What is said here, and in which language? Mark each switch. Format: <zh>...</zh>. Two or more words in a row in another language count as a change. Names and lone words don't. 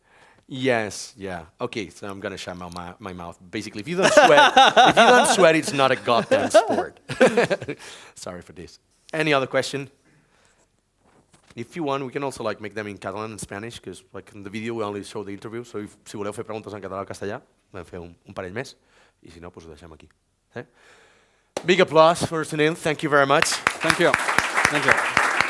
<en>Yes. Yeah. Okay. So I'm gonna shut my mouth. Basically, if you don't sweat, it's not a goddamn sport. Sorry for this. Any other question? If you want, we can also make them in Catalan and Spanish, because in the video we only show the interview.</en> <ca>So si voleu fer preguntes en català o castellà, podem fer un parell més. I si no, doncs ho deixem aquí.</ca> <en>Big applause for Sunil. Thank you very much. Thank you. Thank you.</en>